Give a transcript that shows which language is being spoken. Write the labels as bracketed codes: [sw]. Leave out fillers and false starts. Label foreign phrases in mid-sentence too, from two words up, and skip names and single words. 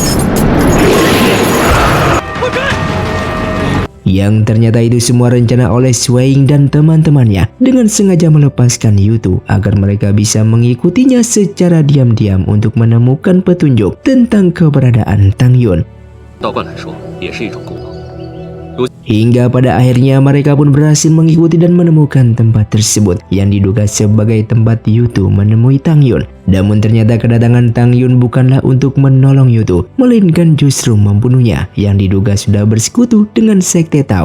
[id] Yang ternyata itu semua rencana oleh Swaing dan teman-temannya dengan sengaja melepaskan Yutu agar mereka bisa mengikutinya secara diam-diam untuk menemukan petunjuk tentang keberadaan Tang Yun. [zh] 道观来说，也是一种功能。 [id] Hingga pada akhirnya mereka pun berhasil mengikuti dan menemukan tempat tersebut yang diduga sebagai tempat Yutu menemui Tang Yun. Namun ternyata kedatangan Tang Yun bukanlah untuk menolong Yutu, melainkan justru membunuhnya yang diduga sudah bersekutu dengan sekte Tao.